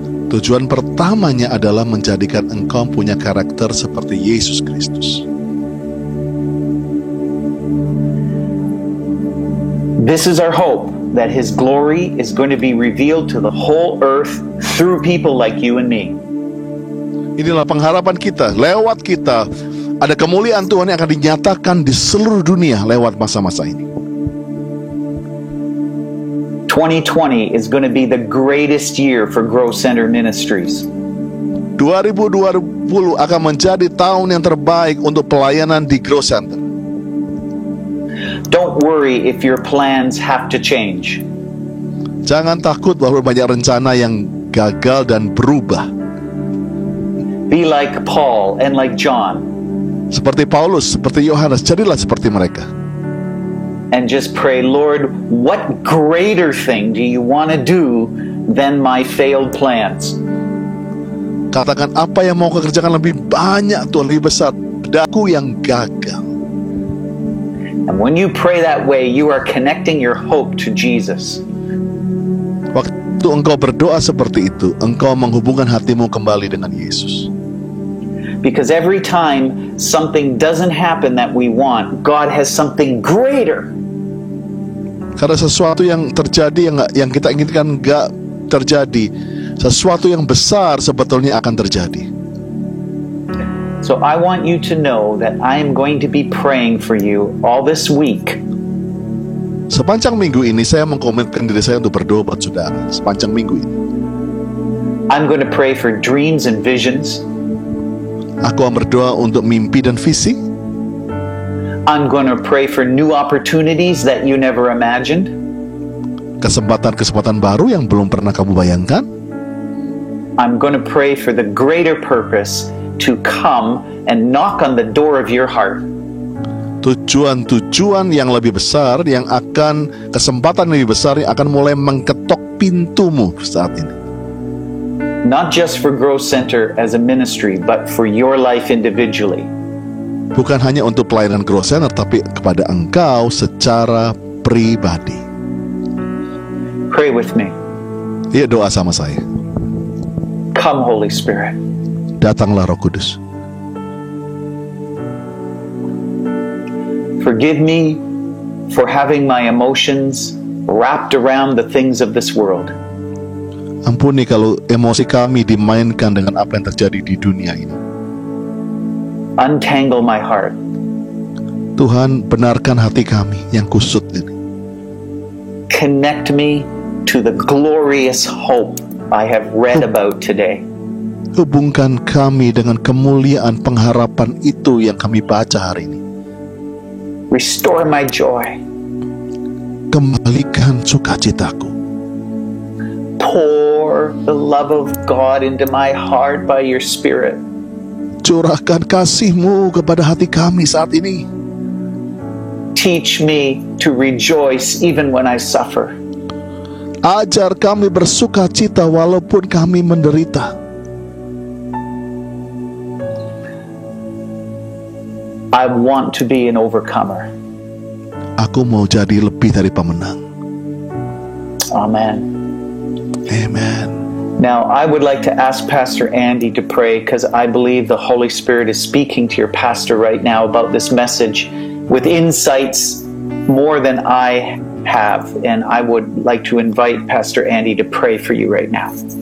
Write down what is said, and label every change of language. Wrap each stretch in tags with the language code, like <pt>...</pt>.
<id>Tujuan pertamanya adalah menjadikan engkau punya karakter seperti Yesus Kristus.</id> <en>This is our hope, that His glory is going to be revealed to the whole earth through people like you and me.</en> <id>Inilah pengharapan kita, lewat kita ada kemuliaan Tuhan yang akan dinyatakan di seluruh dunia lewat masa-masa ini.</id> <en>2020 is going to be the greatest year for Growth Center Ministries.</en> <id>2020 akan menjadi tahun yang terbaik untuk pelayanan di Growth Center.</id> <en>Don't worry if your plans have to change.</en> <id>Jangan takut bahwa banyak rencana yang gagal dan berubah.</id> <en>Be like Paul and like John.</en> <id>Seperti Paulus, seperti Yohanes, jadilah seperti mereka.</id> <en>And just pray, Lord, what greater thing do you want to do than my failed plans?</en> <id>Katakan, apa yang mau kau kerjakan lebih banyak Tuhan, lebih besar dariku yang gagal.</id> <en>And when you pray that way, you are connecting your hope to Jesus.</en> <id>Waktu Waktu engkau berdoa seperti itu, engkau menghubungkan hatimu kembali dengan Yesus.</id> <en>Because every time something doesn't happen that we want, God has something greater.</en> <id>Karena sesuatu yang terjadi yang kita inginkan gak terjadi, sesuatu yang besar sebetulnya akan terjadi.</id> <en>So I want you to know that I am going to be praying for you all this week.</en> <id>Sepanjang minggu ini saya mengkomitmen diri saya untuk berdoa buat saudara. Sepanjang minggu ini</id> <en>I'm going to pray for dreams and visions.</en> <id>aku akan berdoa untuk mimpi dan visi.</id> <en>I'm going to pray for new opportunities that you never imagined.</en> <id>Kesempatan-kesempatan baru yang belum pernah kamu bayangkan.</id> <en>I'm going to pray for the greater purpose to come and knock on the door of your heart.</en> <id>Tujuan-tujuan yang lebih besar, yang akan kesempatan lebih besar yang akan mulai mengketok pintumu saat ini.</id> <en>Not just for Grow Center as a ministry, but for your life individually.</en> <id>Bukan hanya untuk pelayanan Grow Center, tapi kepada engkau secara pribadi.</id> <en>Pray with me.</en> <id>Iya, doa sama saya.</id> <en>Come, Holy Spirit.</en> <id>Datanglah Roh Kudus.</id> <en>Forgive me for having my emotions wrapped around the things of this world.</en> <id>Ampuni kalau emosi kami dimainkan dengan apa yang terjadi di dunia ini.</id> <en>Untangle my heart.</en> <id>Tuhan, benarkan hati kami yang kusut ini.</id> <en>Connect me to the glorious hope I have read about today.</en> <id>Hubungkan kami dengan kemuliaan pengharapan itu yang kami baca hari ini.</id> <en>Restore my joy.</en> <id>Kembalikan sukacitaku.</id> <en>Pour the love of God into my heart by your Spirit.</en> <id>Curahkan kasih-Mu kepada hati kami saat ini.</id> <en>Teach me to rejoice even when I suffer.</en> <id>Ajar kami bersuka cita walaupun kami menderita.</id> <en>I want to be an overcomer.</en> <id>Aku mau jadi lebih dari pemenang.</id> <en>Amen.</en> <id>Amen.</id> <en>Now, I would like to ask Pastor Andy to pray because I believe the Holy Spirit is speaking to your pastor right now about this message with insights more than I have. And I would like to invite Pastor Andy to pray for you right now.</en>